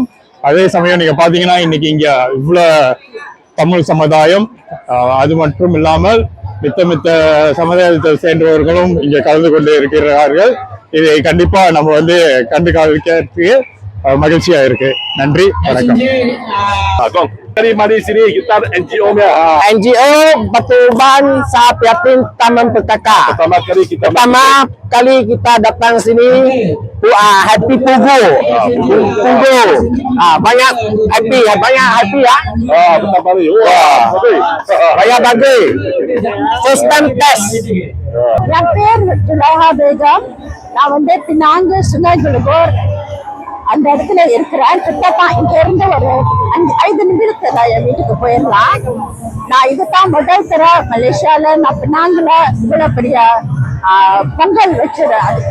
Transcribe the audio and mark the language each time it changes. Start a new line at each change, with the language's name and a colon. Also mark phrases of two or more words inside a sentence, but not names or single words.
Tamil: அதே சமயம் நீங்க பாத்தீங்கன்னா இன்னைக்கு இங்க இவ்வளவு தமிழ் சமுதாயம், அது மட்டும் இல்லாமல் மித்த சமுதாயத்தை சேர்ந்தவர்களும் இங்க கலந்து கொண்டு இருக்கிறார்கள். இதை கண்டிப்பா நம்ம வந்து கண்டு காணிக்கிறதுக்கு மகிழ்ச்சியா இருக்கு. நன்றி, வணக்கம்.
Malay: Mari sini kita NGO-nya. NGO Batuban Sapiatin Taman Petaka. Pertama kali kita datang sini happy Pugu. Pugu. Banyak happy ya. Pertama kali. Wah, Banyak bagus.
English: First time test.
Tamil: என் பேர் துலஹா பேகம். நான் வந்து பினாங்கு சுனாஜுலகோர் அந்த இடத்துல இருக்கிறேன். கிட்டத்தட்ட இங்க இருந்து ஒரு 5 நிமிடத்துல என் வீட்டுக்கு போயிடலாம். நான் இதுதான் முதல் தர மலேசியால நான் பினாங்குல இவ்வளவு பெரிய பொங்கல் வச்சிருக்கேன்.